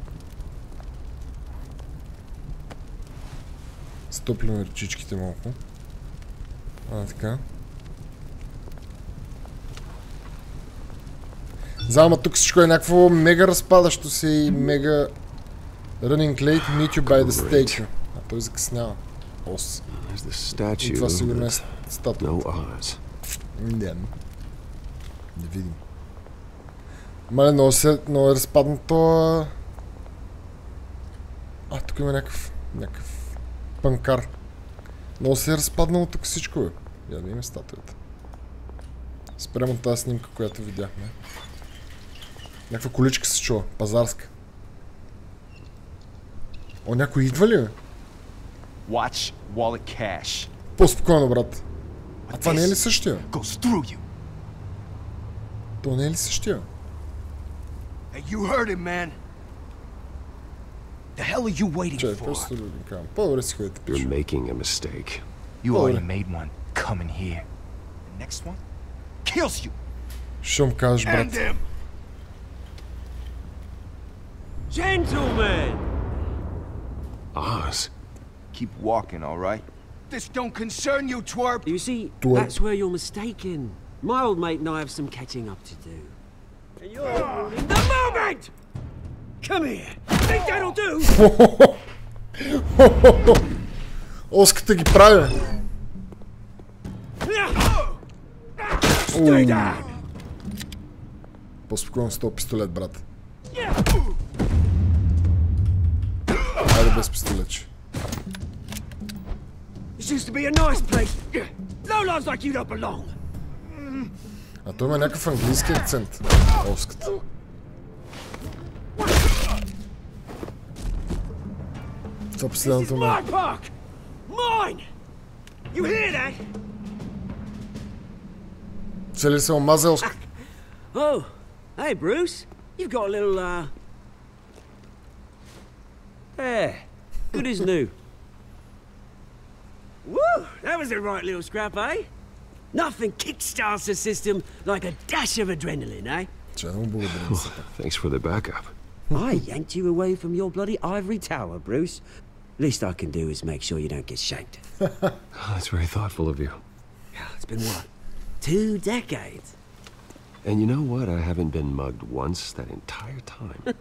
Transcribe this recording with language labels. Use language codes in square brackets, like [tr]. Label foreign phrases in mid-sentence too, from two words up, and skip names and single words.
[bg] Стоплим ръчичките малко. Така. Знам, тук всичко е някакво мега разпадащо се и мега [en] running late, meet you by the statue. [bg] А той закъснява. Ос. И това сигурно е статуята. Не видим. Мале, много е разпаднато. Тук има някакъв панкар. Много се е разпаднало тук всичко, бе. Я да има статуята. Спрямо тази снимка, която видяхме. Някаква количка се чува, пазарска. О, някой идва ли, бе? [en] Watch wallet cash. [bg] По-спокойно, брат. А това не е ли същия? [en] Goes through you. [bg] То не е ли същия? [en] Hey, you heard him, man. The hell are you waiting [bg] Чай, [en] for? [bg] просто да ви кажам. По-добре си ходите, пишу. [en] You're making a mistake. You already made one. Come in here. The next one kills you. [bg] Шум кажеш, брат. [en] And him. Gentlemen! Oz. Keep walking, all right? This don't concern you, twerp. You see, Twerp. that's where you're mistaken. My old mate and I have some catching up to do. And you're ruining the moment! Come here. Think that'll do? [bg] Оската ги правя. [en] Stay down! [bg] По-спокойно с този пистолет, брат. Айде без пистолетче. [en] This used to be a nice place. Lowlifes like you don't belong. [bg] А той има някакъв английски акцент. Оската. Това последното ме. [en] My park! Mine! You hear that? [bg] Цели се омазе Оската. [en] Oh, hey Bruce. You've got a little, Yeah, good as new. Woo! That was a right little scrap, eh? Nothing kickstarts the system like a dash of adrenaline, eh? [bg] Че да му благодарим се. [en] Thanks for the backup. I yanked you away from your bloody ivory tower, Bruce. Least I can do is make sure you don't get shanked. That's very thoughtful of you. It's been what? 2 decades? And you know what? I haven't been mugged once that entire time.